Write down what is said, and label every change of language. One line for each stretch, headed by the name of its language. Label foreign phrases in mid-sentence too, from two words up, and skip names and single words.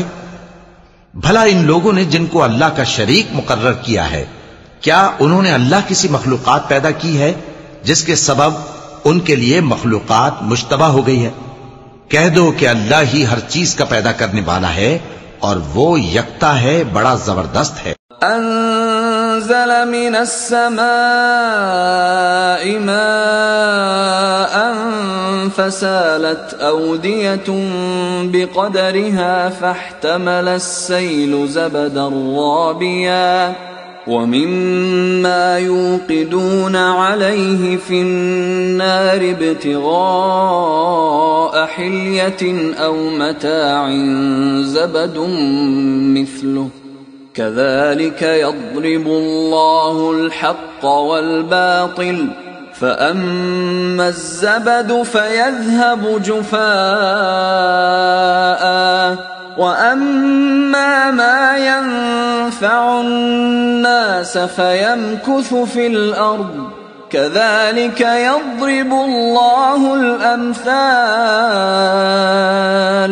Hindi: भला इन लोगों ने जिनको अल्लाह का शरीक मुकर्रर किया है, क्या उन्होंने अल्लाह किसी मखलूकात पैदा की है जिसके सबब उनके लिए मखलूकात मुश्तबा हो गई है? कह दो कि अल्लाह ही हर चीज का पैदा करने वाला है, और वो यकता है, बड़ा जबरदस्त है।
Arabic: أنزل من السماء ماء فسالت أودية بقدرها فاحتمل السيل زبدا رابيا ومما يوقدون عليه في النار ابتغاء حلية أو متاع زبد مثله كذلك يضرب الله الحق والباطل فأما الزبد فيذهب جفاء وأما ما ينفع الناس فيمكث في الأرض كذلك يضرب الله الأمثال.